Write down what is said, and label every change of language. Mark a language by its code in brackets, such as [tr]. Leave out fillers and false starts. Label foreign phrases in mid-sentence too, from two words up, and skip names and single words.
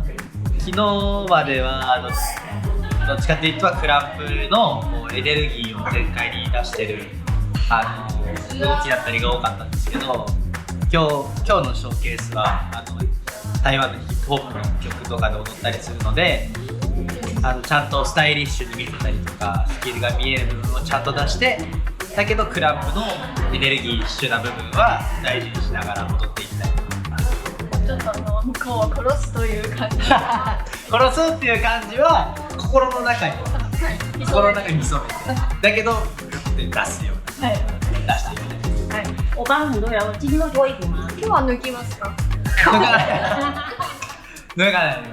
[ja] 昨日まではどっちかっていうとクランプのエネルギーを全開に出してる動きだったりが多かったんですけど、今日のショーケースは台湾のヒップホップの曲とかで踊ったりするので、ちゃんとスタイリッシュに見せたりとかスキルが見える部分をちゃんと出して、だけどクランプのエネルギッシュな部分は大事にしながら踊っていきたいと思います。ちょっと向こうを殺すという感じ殺すっていう感じは心の中に潜めて、だけど出すような、出していきたいです。はい。 [zh] 我帮很多人，今天会脱衣服吗？ [ja] 今日は脱ぎますか？脱がない。